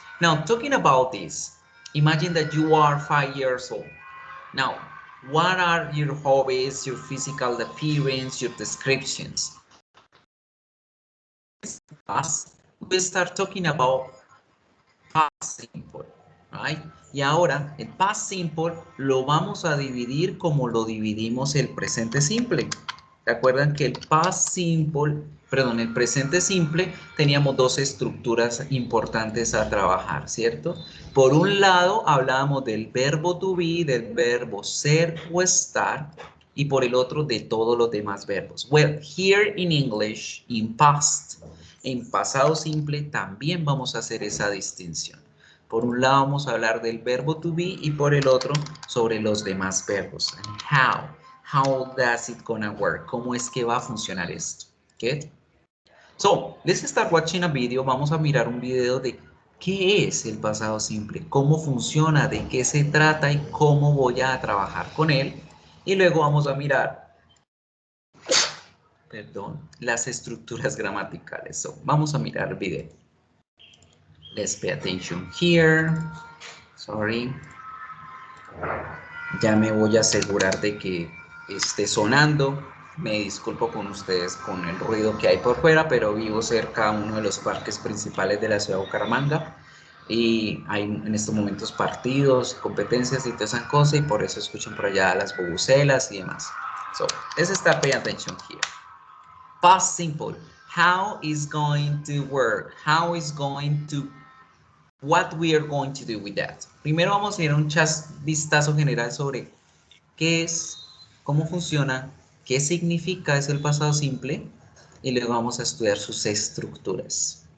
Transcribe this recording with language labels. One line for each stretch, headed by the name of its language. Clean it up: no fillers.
English: Now, talking about this, imagine that you are 5 years old. Now, what are your hobbies, your physical appearance, your descriptions? We start talking about past simple, right?
Spanish: Y ahora, el past simple lo vamos a dividir como lo dividimos el presente simple. Recuerdan que el past simple, perdón, el presente simple teníamos dos estructuras importantes a trabajar, ¿cierto? Por un lado hablábamos del verbo to be, del verbo ser o estar, y por el otro de todos los demás verbos.
English: Well, here in English, in past,
Spanish: en pasado simple también vamos a hacer esa distinción. Por un lado vamos a hablar del verbo to be y por el otro sobre los demás verbos.
English: And how does it gonna work?
Spanish: ¿Cómo es que va a funcionar esto?
English: Okay? So, let's start watching a video.
Spanish: Vamos a mirar un video de qué es el pasado simple, cómo funciona, de qué se trata y cómo voy a trabajar con él. Y luego vamos a mirar, perdón, las estructuras gramaticales. So, vamos a mirar el video.
English: Let's pay attention here. Sorry.
Spanish: Ya me voy a asegurar de que esté sonando. Me disculpo con ustedes con el ruido que hay por fuera, pero vivo cerca de uno de los parques principales de la ciudad de Bucaramanga y hay en estos momentos partidos, competencias y todas esas cosas y por eso escuchan por allá las bubucelas y demás.
English: So, let's start paying attention here. Past simple. How is going to work? How is going to what we are going to do with that.
Spanish: Primero vamos a ir a un vistazo general sobre qué es, cómo funciona, qué significa es el pasado simple y luego vamos a estudiar sus estructuras.